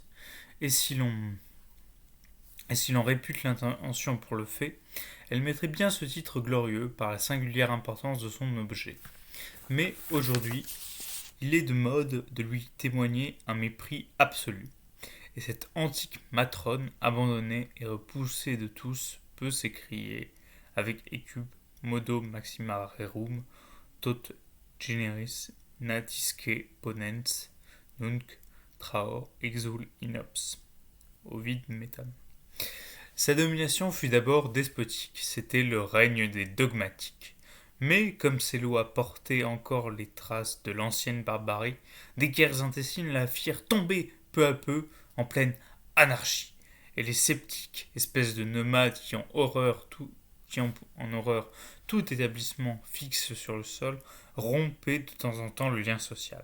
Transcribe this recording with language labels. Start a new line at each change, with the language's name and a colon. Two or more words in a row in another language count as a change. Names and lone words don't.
French: Et si l'on répute l'intention pour le fait, elle mettrait bien ce titre glorieux par la singulière importance de son objet. Mais aujourd'hui, il est de mode de lui témoigner un mépris absolu. Et cette antique matrone, abandonnée et repoussée de tous, peut s'écrier avec écume
Latin: modo maxima rerum tot generis natisque ponens nunc traor exul inops.
French: Ovide Métam. Sa domination fut d'abord despotique, c'était le règne des dogmatiques. Mais comme ces lois portaient encore les traces de l'ancienne barbarie, des guerres intestines la firent tomber peu à peu en pleine anarchie. Et les sceptiques, espèces de nomades qui ont en horreur tout établissement fixe sur le sol, rompaient de temps en temps le lien social.